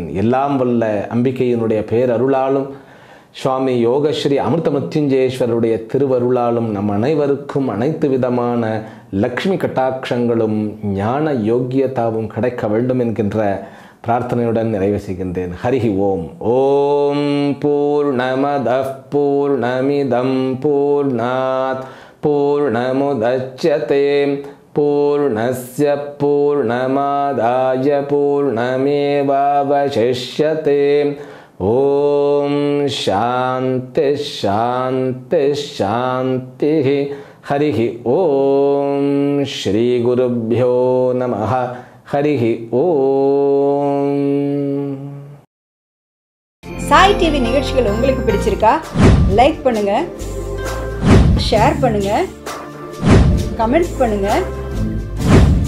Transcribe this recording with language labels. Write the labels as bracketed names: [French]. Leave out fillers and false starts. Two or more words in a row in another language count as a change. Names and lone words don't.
[Tamil] எல்லாம் வல்ல அம்பிகையினுடைய பேரருளாலும் சுவாமி யோகஸ்ரீ அமிர்த மிருத்யுஞ்சயேஸ்வரருடைய திருவருளாலும் நம் அனைவருக்கும் அனைத்து விதமான லக்ஷ்மி கட்டாட்சங்களும் ஞான யோக்கியதாவும் கிடைக்க வேண்டும் என்கின்ற பிரார்த்தனையுடன் நிறைவு செய்கின்றேன். [Sanskrit] हरिः ॐ ॐ पूर्णमदः पूर्णमिदं पूर्णात् पूर्णमुदच्यते पूर्णस्य पूर्णमादाय पूर्णमेवावशिष्यते. ॐ शान्तिः शान्तिः शान्तिः. हरिः ॐ श्री गुरुभ्यो नमः. हरिः ॐ. [Tamil] சாய் டிவி நிகழ்ச்சிகள் உங்களுக்கு பிடிச்சிருக்கா? லைக் பண்ணுங்க, ஷேர் பண்ணுங்க, கமெண்ட் பண்ணுங்க, சப்ஸ்கிரைப் பண்ணுங்க.